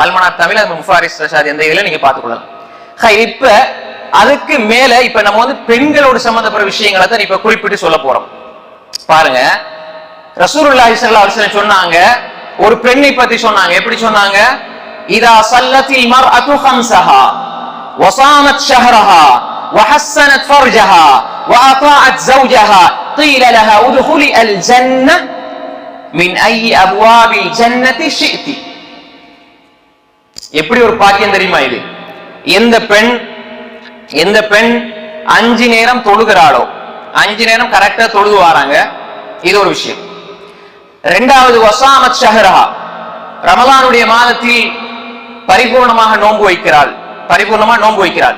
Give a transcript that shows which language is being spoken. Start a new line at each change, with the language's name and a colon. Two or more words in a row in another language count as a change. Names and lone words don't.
Tamil: அல்மனார் தமிழ், முஃபாரிஸ் ரஷாத் எந்த இதுல நீங்க பார்த்துக் கொள்ளலாம். இப்ப அதுக்கு மேல இப்ப நம்ம பெண்களோடு சம்பந்தப்பட்ட விஷயங்களை தான் இப்ப குறிப்பிட்டு சொல்ல போறோம். பாருங்க, ரசூலுல்லாஹி
Arabic: صلى الله عليه وسلم
Tamil: சொன்னாங்க, ஒரு பெண்ணை பத்தி சொன்னாங்க. எப்படி சொன்னாங்க?
Arabic: إذا صلت المرأة خمسها وصامت شهرها وحصنت فرجها وأطاعت زوجها قيل لها ادخلي الجنة من أي أبواب الجنة شئت.
Tamil: எப்படி ஒரு பாக்கியம் தெரியுமா இது? எந்த பெண் 5 நேரம் தொழுகிறாளோ, 5 நேரம் கரெக்டா தொழுது வராங்க, இது ஒரு விஷயம். இரண்டாவது,
Arabic: وصامت شهرها,
Tamil: ரமலானுடைய மாதத்தில் பரிபூர்ணமாக நோன்பு வைக்கிறாள்.